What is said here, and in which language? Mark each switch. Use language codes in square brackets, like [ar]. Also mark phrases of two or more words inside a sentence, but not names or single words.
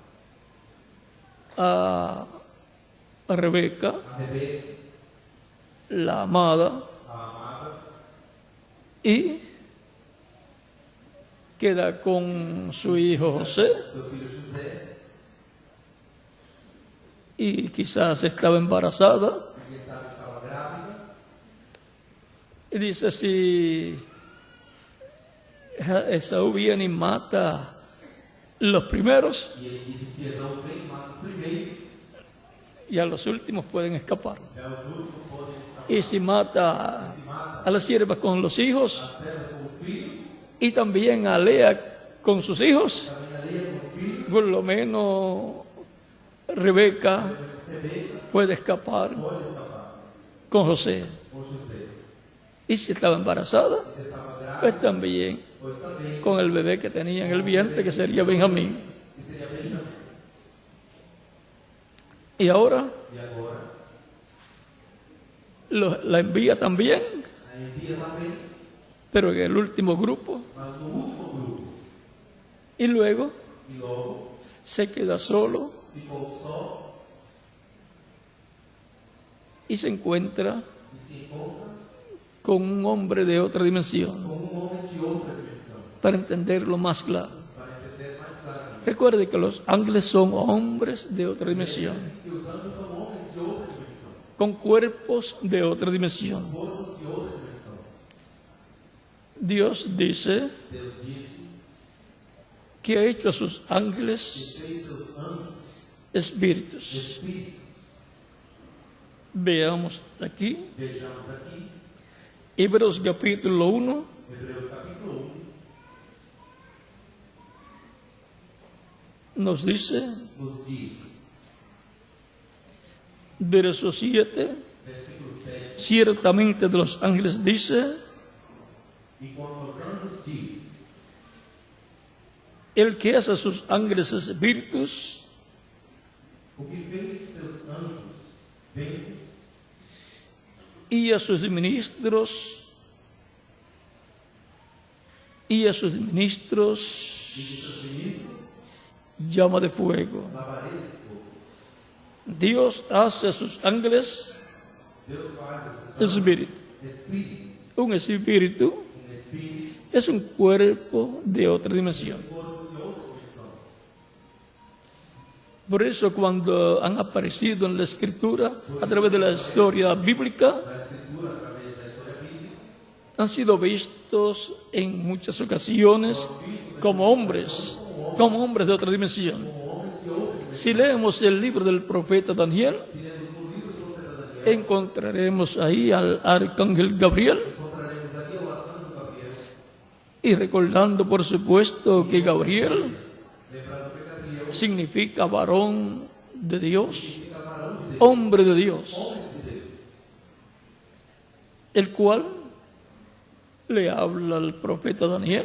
[es] a Rebeca, [pt] a Rebeca, [es] la amada, [pt] a amada, [es] y queda con su hijo José, [pt] seu filho José, [es] y quizás estaba embarazada, [pt] quem sabe estava grávida, [es] y dice, si Esaú viene y mata los primeros, [pt] e ele disse, se Esaú vem, mata os primeiros, [es] y a los últimos pueden escapar. [pt] já os últimos podem escapar. [es] Y si mata a las siervas con los hijos, [pt] As servas com os filhos, [es] y también a Lea con sus hijos, [pt] também a Leia com os filhos, [es] por lo menos Rebeca [pt] Rebeca [es] puede escapar [pt] pode escapar [es] con José. [pt] com José. [es] Y si estaba embarazada, [pt] Se estava grávida, [es] pues también [pt] pois também, [es] con el bebé que tenía en el vientre, que sería Benjamín. [pt] que seria Benjamim. [es] Y ahora [pt] E agora, [es] la envía también, [pt] a envia também, [es] pero en el último grupo, [pt] mas no último grupo. [es] y luego [pt] E logo, [es] se queda solo [pt] ficou só [es] y se encuentra [pt] e se encontra [es] con un hombre de otra dimensión, [pt] com homem de outra dimensão, [es] para entenderlo más claro. [pt] para entender mais claramente. [es] Recuerde que los ángeles son hombres de otra dimensión, [pt] E os anjos são homens de outra dimensão, [es] con cuerpos de otra dimensión. [pt] corpos de outra dimensão. [es] Dios dice [pt] Deus disse [es] que ha hecho a sus ángeles [pt] que fez seus anjos [es] espíritus. [pt] espíritos. [es] Veamos aquí, [pt] Vejamos aqui, [es] Hebreos capítulo 1, [pt] Hebreus capítulo 1, [es] nos dice, [pt] nos diz, [es] verso 7, [pt] versículo 7, [es] ciertamente de los ángeles dice, [pt] e quanto aos anjos diz, [es] el que hace a sus ángeles espíritus [pt] o que fez seus anjos ventos [es] y a sus ministros llama de fuego. [pt] labareda de fogo. [es] Dios hace a sus ángeles [pt] Deus faz a seus [es] espíritu. [pt] espíritos, [es] Un espíritu [pt] espírito, [es] es un cuerpo de otra dimensión. [pt] corpo de outra dimensão. [es] Por eso cuando han aparecido en la escritura, a través de la historia bíblica, [pt] Na escritura, através da história bíblica, [es] han sido vistos en muchas ocasiones como hombres de otra dimensión. Si leemos el libro del profeta Daniel, encontraremos ahí al arcángel Gabriel, [pt] encontraremos ali o arcanjo Gabriel, [es] Y recordando, por supuesto, que Gabriel significa varón de Dios, hombre de Dios, el cual le habla al profeta Daniel.